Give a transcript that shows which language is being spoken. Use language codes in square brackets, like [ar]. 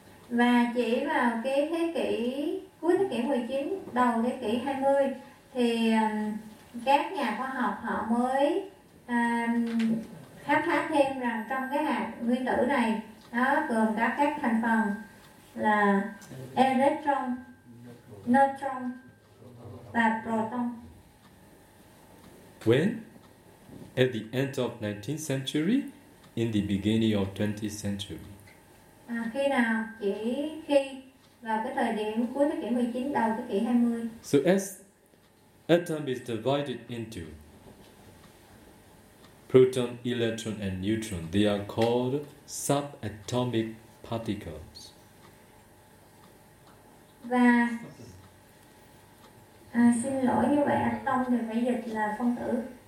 [vi] Và chỉ vào cái thế kỷ cuối thế kỷ 19, đầu thế kỷ 20 thì các nhà khoa học họ mới khám phá thêm rằng trong cái hạt nguyên tử này nó gồm các thành phần là electron, neutron và proton. [en] When? At the end of 19th century, in the beginning of 20th century. [vi] Khi nào? Chỉ khi vào cái thời điểm cuối thế kỷ 19, đầu thế kỷ 20. [en] So as atom is divided into proton, electron, and neutron, they are called subatomic particles. [vi] Và xin lỗi, như vậy atom thì phải dịch là phân tử.